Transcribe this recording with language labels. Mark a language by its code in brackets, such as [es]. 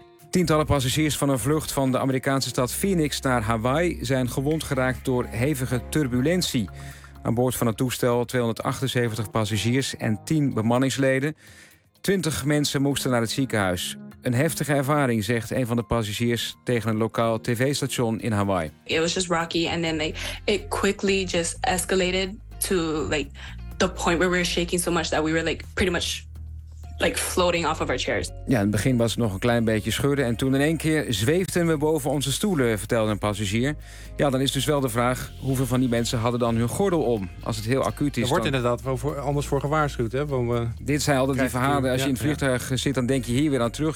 [nl] Tientallen passagiers van een vlucht van de Amerikaanse stad Phoenix naar Hawaii zijn gewond geraakt door hevige turbulentie. Aan boord van het toestel 278 passagiers en 10 bemanningsleden. 20 mensen moesten naar het ziekenhuis. Een heftige ervaring, zegt een van de passagiers tegen een lokaal tv-station in Hawaii. [en] It was just rocky and then it quickly just escalated to like the point where we were shaking so much that we were like pretty much like floating off of our chairs. [nl] Ja, in het begin was het nog een klein beetje schudden en toen in één keer zweefden we boven onze stoelen, vertelde een passagier. Ja, dan is dus wel de vraag hoeveel van die mensen hadden dan hun gordel om als het heel acuut is. Er wordt dan inderdaad wel voor, anders voor gewaarschuwd, hè? Want we dit zijn altijd die verhalen. Als je in het vliegtuig zit, dan denk je hier weer aan terug.